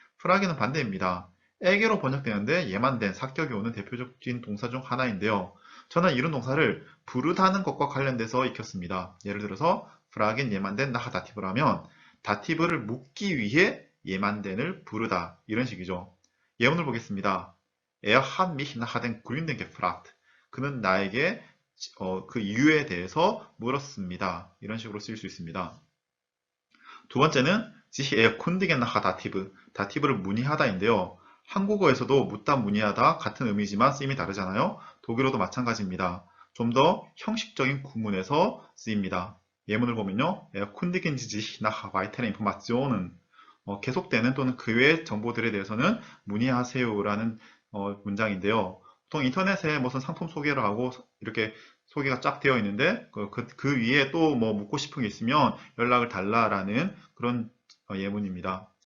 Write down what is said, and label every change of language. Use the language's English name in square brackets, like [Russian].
[Korean] 프라겐은 반대입니다. 에게로 번역되는데 예만된 사격이 오는 대표적인 동사 중 하나인데요. 저는 이런 동사를 부르다는 것과 관련돼서 익혔습니다. 예를 들어서 프라겐 예만된 나하 다티브라면 다티브를 묻기 위해 예만된을 부르다 이런 식이죠. 예문을 보겠습니다. [German] Er hat mich nach den Gründen gefragt. [Korean] 그는 나에게 그 이유에 대해서 물었습니다. 이런 식으로 쓰일 수 있습니다. 두 번째는 [German] sich erkundigen nach dativ. [Korean] 다티브를 문의하다인데요. 한국어에서도 묻다 문의하다 같은 의미지만 쓰임이 다르잖아요. 독일어도 마찬가지입니다. 좀 더 형식적인 구문에서 쓰입니다. 예문을 보면요. [German] erkundigen Sie sich nach weiteren Informationen. [Korean] 계속되는 또는 그 외의 정보들에 대해서는 문의하세요라는 문장인데요. 보통 인터넷에 무슨 상품 소개를 하고 이렇게 소개가 쫙 되어 있는데 그 위에 또 뭐 묻고 싶은 게 있으면 연락을 달라라는 그런 예문입니다.